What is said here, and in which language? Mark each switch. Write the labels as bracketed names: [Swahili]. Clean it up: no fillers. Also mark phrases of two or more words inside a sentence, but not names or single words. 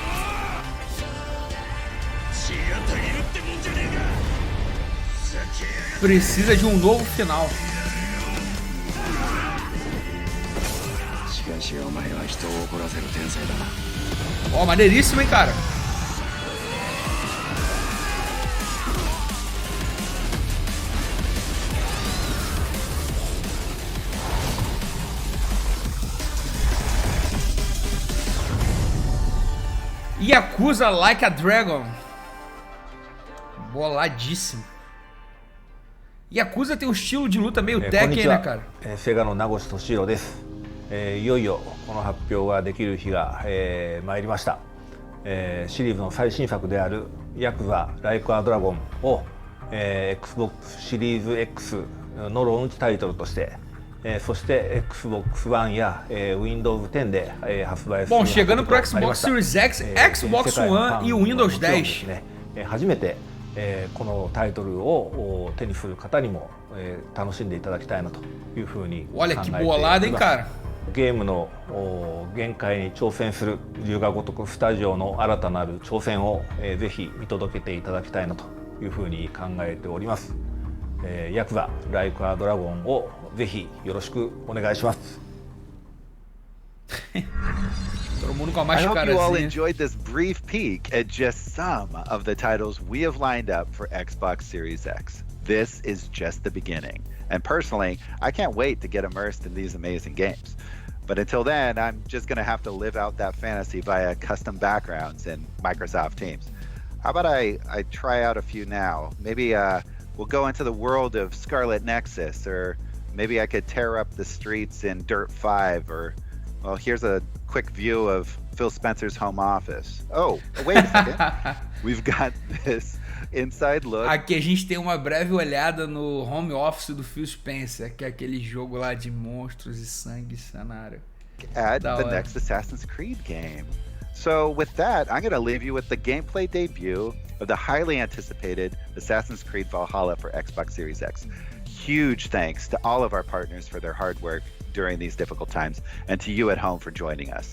[Portuguese] Precisa de um novo final. Ó, maneiríssimo, hein, cara? Yakuza Like a Dragon. Boladíssimo. Yakuza tem um estilo de luta meio Tekken, né, cara? [Japanese] セガの名越俊弘です。いよいよこの発表ができる日が、参りました。シリーズの最新作であるヤクザライクアドラゴンを、Xbox シリーズ X のローンチタイトルとして、そして Xbox One や、Windows 10で、発売する。 [Portuguese] Bom, chegando pro Xbox Series X, Xbox One e o Windows 10. [Japanese] 初めてこのタイトルを手にする方にも楽しんでいただきたいなというふうに考えています。ゲームの限界に挑戦する龍が如くスタジオの新たなる挑戦をぜひ見届けていただきたいなというふうに考えております。ヤクザライクアドラゴンをぜひよろしくお願いします。 [English] I hope you all enjoyed this brief peek at just some of the titles we have lined up for Xbox Series X. This is just the beginning. And personally, I can't wait to get immersed in these amazing games. But until then, I'm just going to have to live out that fantasy via custom backgrounds in Microsoft Teams. How about I try out a few now? Maybe we'll go into the world of Scarlet Nexus, or maybe I could tear up the streets in Dirt 5, or, well, here's a quick view of Phil Spencer's home office. Oh, wait a second. We've got this inside look. [Portuguese] Aqui a gente tem uma breve olhada no [English] home office [Portuguese] do Phil Spencer, que é aquele jogo lá de monstros e sangue cenário. [English] At the next Assassin's Creed game. So with that, I'm going to leave you with the gameplay debut of the highly anticipated Assassin's Creed Valhalla for Xbox Series X. huge thanks to all of our partners for their hard work during these difficult times, and to you at home for joining us.